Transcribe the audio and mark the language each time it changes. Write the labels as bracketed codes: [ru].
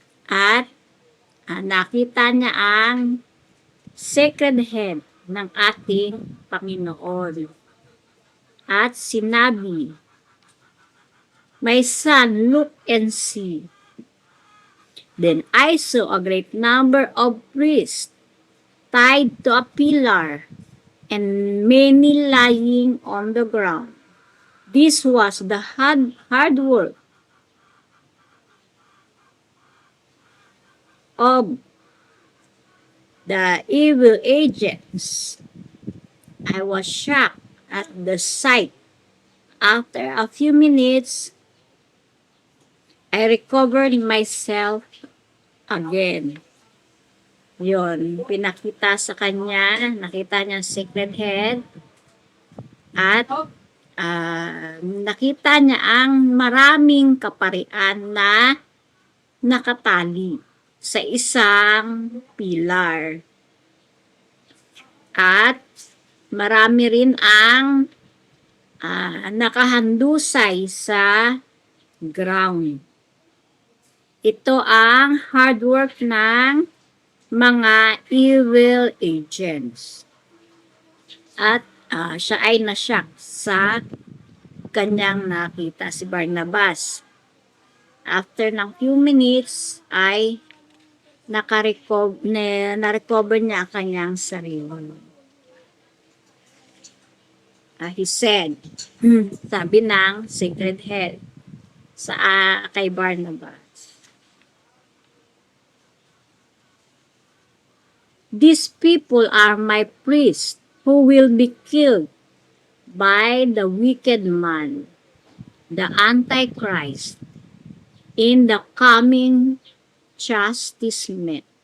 [tl] At nakita niya ang sacred head ng ating Panginoon. At sinabi, [en] "My son, look and see." Then I saw a great number of priests tied to a pillar, and many lying on the ground. This was the hard work of the evil agents. I was shocked at the sight. After a few minutes, I recovered myself again. [tl] Yon, pinakita sa kanya, nakita niya ang sacred head, at nakita niya ang maraming kaparian na nakatali sa isang pilar. At marami rin ang nakahandusay sa ground. Ito ang hard work ng mga evil agents. At siya ay nashock sa kanyang nakita, si Barnabas. After ng few minutes ay na-recover niya ang kanyang sarili. [en] He said, [tl] sabi ng sacred head kay Barnabas, [en] "These people are my priests who will be killed by the wicked man, the Antichrist, in the coming chastisement.